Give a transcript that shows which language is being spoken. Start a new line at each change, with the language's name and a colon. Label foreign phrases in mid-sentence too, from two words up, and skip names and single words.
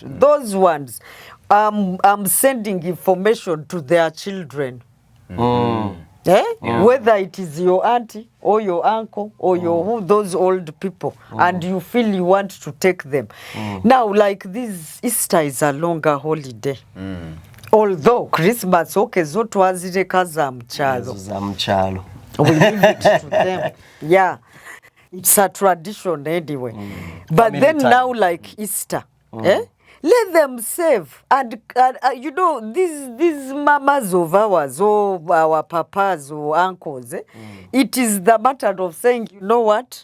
English: Those ones, I'm sending information to their children. Whether it is your auntie or your uncle or those old people, and you feel you want to take them. Now, like this Easter is a longer holiday. Although Christmas, okay, zotwazireka za mchalo. We leave it to them. Yeah, it's a tradition anyway. But then now, like Easter, let them save. And you know, these mamas of ours, or our papas or uncles, it is the matter of saying, you know what?